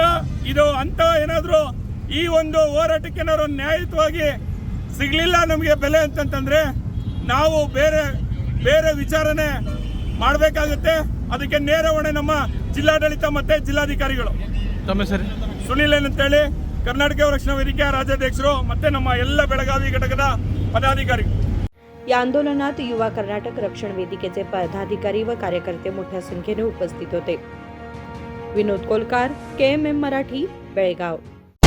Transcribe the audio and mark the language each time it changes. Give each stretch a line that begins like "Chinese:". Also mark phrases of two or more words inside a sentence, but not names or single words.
Kannada: ಇದು ಅಂತ ಏನಾದರೂ ಈ ಒಂದು ಹೋರಾಟಕ್ಕೆ ಏನಾದ್ರು ನ್ಯಾಯಯುತವಾಗಿ ಸಿಗ್ಲಿಲ್ಲ ನಮಗೆ ಬೆಲೆ ಅಂತಂತಂದ್ರೆ ನಾವು ಬೇರೆ ವಿಚಾರಣೆ ಮಾಡಬೇಕಾಗುತ್ತೆ। ಅದಕ್ಕೆ ನೇರ ಹೊಣೆ ನಮ್ಮ ಜಿಲ್ಲಾಡಳಿತ ಮತ್ತೆ ಜಿಲ್ಲಾಧಿಕಾರಿಗಳು। ತಮ್ಮ ಸರಿ ಸುನಿಲ್ ಅಂತೇಳಿ कर्नाटक रक्षण वेदिके राज्याध्यक्षರು ಮತ್ತೆ ನಮ್ಮ ಎಲ್ಲ ಬೆಳಗಾವಿ ಘಟಕದ पदाधिकारी।
Marathi: या आंदोलनात युवा कर्नाटक रक्षण वेदिकेचे पदाधिकारी व कार्यकर्ते मोठ्या संख्येने उपस्थित होते। विनोद कोलकार, KMM मराठी, बेळगाव।